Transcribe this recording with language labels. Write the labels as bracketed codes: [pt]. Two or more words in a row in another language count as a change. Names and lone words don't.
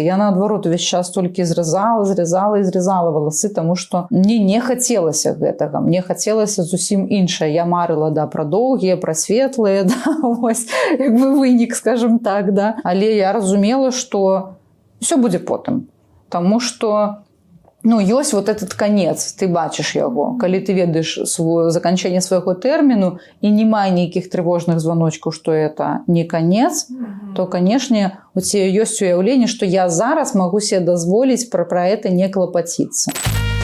[be] Я, наадварот, увесь час толькі зрезала валасы, таму што мне не хацелася гэтага. Мне хацелася зусім іншае. Я марыла, пра доўгія, пра светлыя, вось, як бы вынік, скажем так, Але я разумела, што ўсё будзе потым. Таму што ёсць [ru] вот этот конец, [be] ты бачыш яго. Калі ты ведаеш заканчэнне свайго тэрміну і не мае нейкіх трывожных званочкаў, што [ru] это не конец, [be] то, канешне, у цябе ёсць уяўленне, што я зараз магу себе дазволіць пра это не клапаціцца.